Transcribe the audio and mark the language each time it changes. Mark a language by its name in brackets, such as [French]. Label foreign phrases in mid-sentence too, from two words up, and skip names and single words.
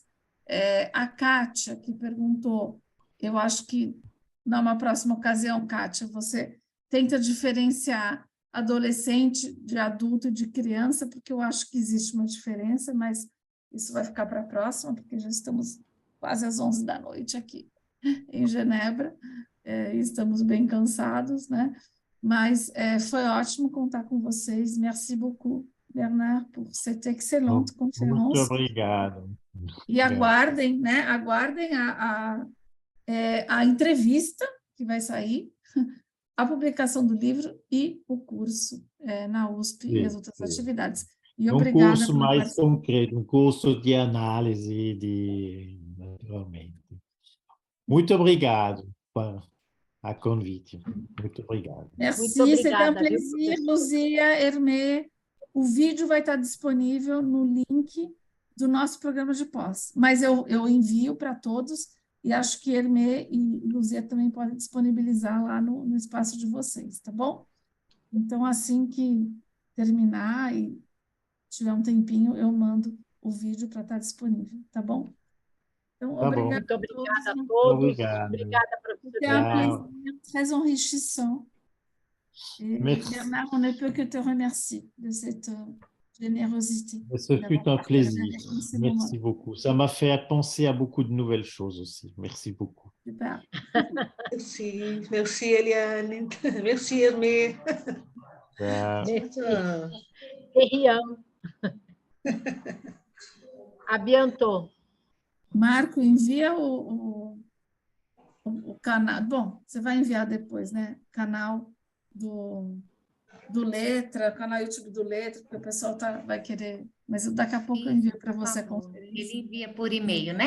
[Portuguese] A Kátia, que perguntou, eu acho que, numa próxima ocasião, Kátia, você tenta diferenciar adolescente de adulto e de criança, porque eu acho que existe uma diferença, mas isso vai ficar para a próxima, porque já estamos quase às 11 da noite aqui em Genebra, e estamos bem cansados, né? Mas foi ótimo contar com vocês. [French] Merci beaucoup, Bernard, por cette excellente [Portuguese] Muito [French] conférence. [Portuguese] obrigado. E aguardem, né? Aguardem a entrevista que vai sair, a publicação do livro e o curso na USP e as outras atividades. E obrigada Curso pela mais participação. concreto, curso de análise, naturalmente. Muito obrigado por a convite. Muito obrigado. [French] Merci, [Portuguese] Muito [French] c'était un [Portuguese] obrigada, viu, [French] plaisir, [Portuguese] professor? Luzia, Hermê. O vídeo vai estar disponível no link do nosso programa de pós, mas eu envio para todos e acho que Hermê e Luzia também podem disponibilizar lá no espaço de vocês, tá bom? Então, assim que terminar e tiver um tempinho, eu mando o vídeo para estar disponível, tá bom? Então, Tá bom. obrigada Muito a obrigada a todos. todos. Obrigado. Obrigada, professor. [French] C'était un Tchau. plaisir très enrichissant. Et Merci. Bernard, on ne peut que te remercier de cette générosité. Ce d'avoir fut un partagé plaisir. avec nous ces Merci moments. beaucoup. Ça m'a fait penser à beaucoup de nouvelles choses aussi. Merci beaucoup. Super. Merci, merci Eliane, merci Hermê. Tchau. Merci. Ah, Rian. A bientôt. [Portuguese] Marco, envia o canal. Bom, você vai enviar depois, né? Canal do Letra, canal YouTube do Letra, porque o pessoal vai querer. Mas daqui a pouco eu envio para você a conferência. Ele envia por e-mail, né?